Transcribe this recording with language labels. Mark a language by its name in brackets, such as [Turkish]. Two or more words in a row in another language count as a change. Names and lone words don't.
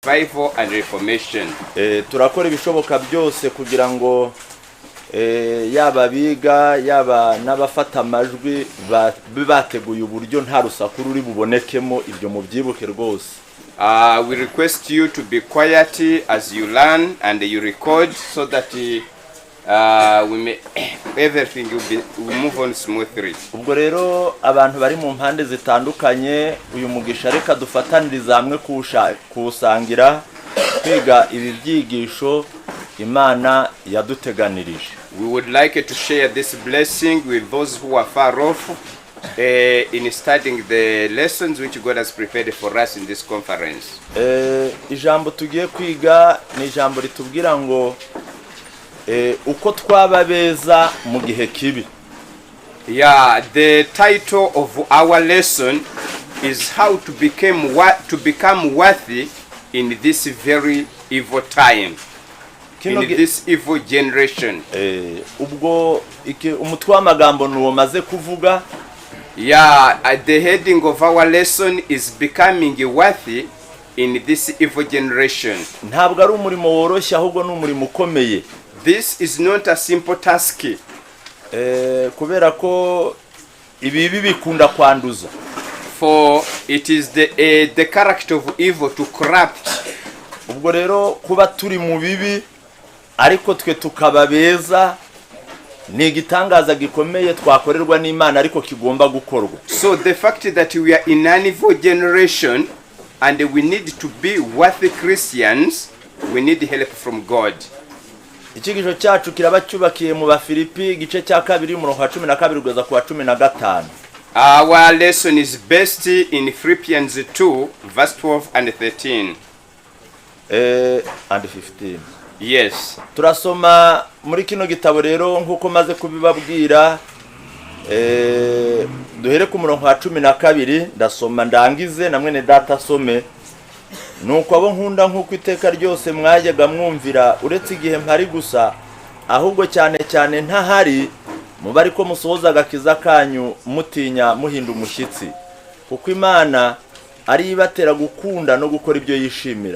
[English] Revival and reformation. [Kinyarwanda] Turakora ibishoboka byose kugira ngo yaba biga yaba n'abafata amajwi bateguye uburyo nta rusaku ruri bubonekemo ibyo mubyibuke rwose. [English] We request you to be quiet as you learn and you record so that we may everything will move on smoothly. [Kinyarwanda] Ubwo rero abantu bari mu mpande zitandukanye uyu mugisha reka dufataniriza hamwe kusangira kwiga ibi byigisho Imana yaduteganirije. [English] We would like to share this blessing with those who are far off in studying the lessons which God has prepared for us in this conference. [Kinyarwanda] Ijambo tugiye kwiga ni ijambo ritubwira ngo uko twaba beza mu gihe kibi. [English] Yeah, the title of our lesson is how to become worthy in this very evil time. In this evil generation. [Kinyarwanda] Ubwo umutwe w'amagambo nuwo maze kuvuga. [English] Yeah, the heading of our lesson is becoming worthy in this evil generation. [Kinyarwanda] Ntabwo ari umurimo woroshye ahubwo ni umurimo ukomeye. [English] This is not a simple task. [Kinyarwanda] Kubera ko ibibi bikunda kwanduza. [English] For it is the character of evil to corrupt. [Kinyarwanda] Ubwo rero kuba turi mu bibi ariko twe tukaba beza ni igitangaza gikomeye twakorerwa n'Imana ariko kigomba gukorwa. [English] So the fact that we are in an evil generation and we need to be worthy Christians, we need help from God. [Kinyarwanda] Ikigisho cyacu kiraba cyubakiye mu Philippian gice cya 2 umurongo wa 12 kugeza ku wa 15. [English] Our lesson is based in Philippians 2 verse 12 and 13. And 15. Yes. [Kinyarwanda] Turasoma muri kino gitabo rero nkuko maze kubibabwira duhere ku murongo wa 12 ndasoma ndangize na mwene data some. Nuko abo nkunda nkuko iteka ryose mwajyaga mwumvira uretse igihe mpari gusa ahubwo cyane cyane ntahari mubari ko musohoza agakiza kanyu mutinya muhinda umushyitsi kuko Imana ari ibatera gukunda no gukora ibyo yishimira.